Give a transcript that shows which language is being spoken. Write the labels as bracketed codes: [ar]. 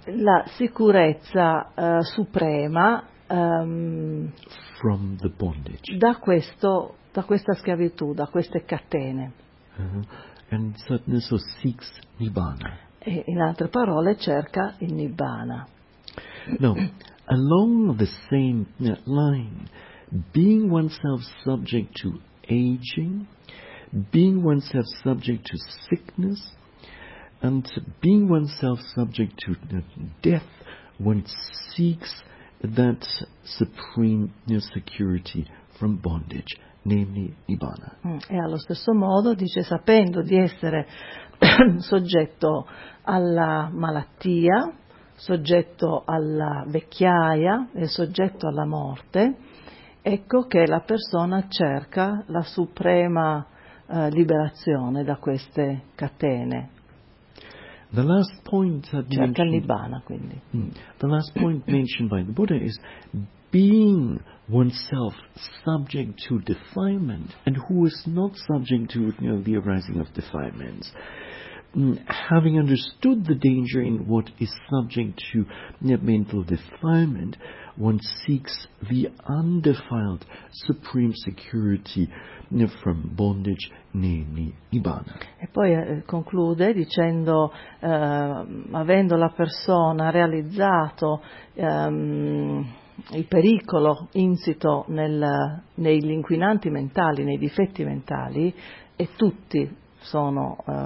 [it] la sicurezza suprema [en] from the bondage, [it] da questa schiavitù, da queste catene. [en] And certainly so seeks Nibbana. [it] E in altre parole cerca il Nibbana. [en] No, along the same line, being oneself subject to aging, being oneself subject to sickness, and being oneself subject to death, one seeks that supreme security from bondage, namely Nibbana. [it] E allo stesso modo dice, sapendo di essere soggetto alla malattia, soggetto alla vecchiaia e soggetto alla morte, ecco che la persona cerca la suprema liberazione da queste catene. [en] The last point [it] cerca il Nibbana, quindi. [en] The last point mentioned by the Buddha is being oneself subject to defilement, and who is not subject to, you know, the arising of defilements. Having understood the danger in what is subject to mental defilement, one seeks the undefiled supreme security from bondage, namely Nibbana. [it] E poi conclude dicendo, avendo la persona realizzato il pericolo insito negli inquinanti mentali, nei difetti mentali, e tutti sono